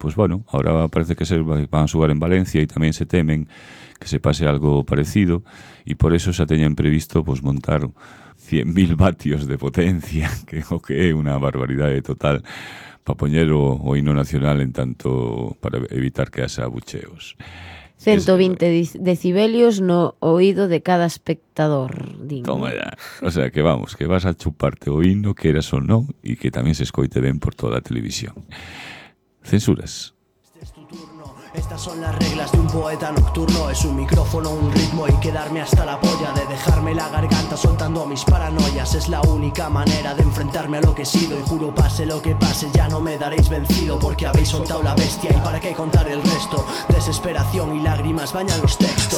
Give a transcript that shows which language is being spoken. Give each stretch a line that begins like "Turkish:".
Galician: Pois bueno, agora parece que van a xogar en Valencia e tamén se temen que se pase algo parecido e por eso xa teñen previsto pues, montar 100.000 vatios de potencia, que é okay, unha barbaridade total. Para poñer o hino nacional en tanto para evitar que haxa abucheos. 120 decibelios no oído de cada espectador, din.
Spanish: Toma ya.
Galician: O sea, que vamos, que vas a chuparte o hino, que eras o non, e que tamén se escoite ben por toda a televisión. Censuras.
Spanish: Estas son las reglas de un poeta nocturno. Es un micrófono, un ritmo y quedarme hasta la polla. De dejarme la garganta soltando mis paranoias. Es la única manera de enfrentarme a lo que he sido. Y juro pase lo que pase ya no me daréis vencido. Porque habéis soltado la bestia y para qué contar el resto. Desesperación y lágrimas bañan los textos.